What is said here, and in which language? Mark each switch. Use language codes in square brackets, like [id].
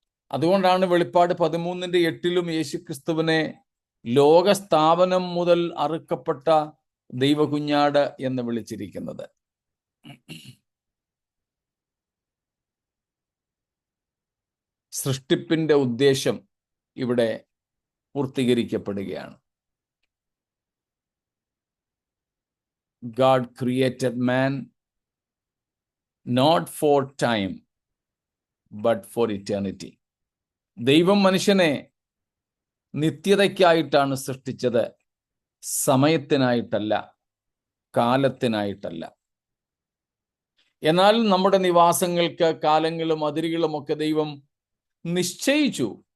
[ml] അതുകൊണ്ടാണ് വെളിപ്പാട് 13:8 യേശുക്രിസ്തുവിനെ ലോകസ്ഥാപനം മുതൽ അറുക്കപ്പെട്ട ദൈവകുഞ്ഞാട് എന്ന് വിളിച്ചിരിക്കുന്നത്. സൃഷ്ടിപ്പിന്റെ ഉദ്ദേശം ഇവിടെ പൂർത്തീകരിക്കപ്പെടുകയാണ്. [en] God created man not for time but for eternity. [ml] ദൈവം മനുഷ്യനെ നിത്യതയ്ക്കായിട്ടാണ് സൃഷ്ടിച്ചത്, സമയത്തിനായിട്ടല്ല, കാലത്തിനായിട്ടല്ല. എന്നാൽ നമ്മുടെ നിവാസങ്ങൾക്ക് കാലങ്ങളും അതിരുകളും ഒക്കെ ദൈവം നിശ്ചയിച്ചു.